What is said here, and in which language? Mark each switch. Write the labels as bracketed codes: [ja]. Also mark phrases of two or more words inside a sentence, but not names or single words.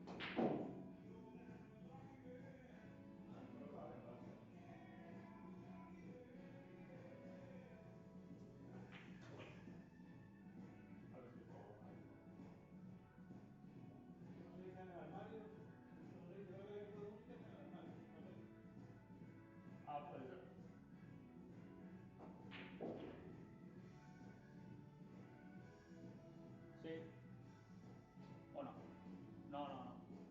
[it] Allora si prova. Non sei nell'armadio? Non sei quello che [es] equipo de música está en el armario. No sé. Ah, puede ser. Sí. ¿O no? No, no, no.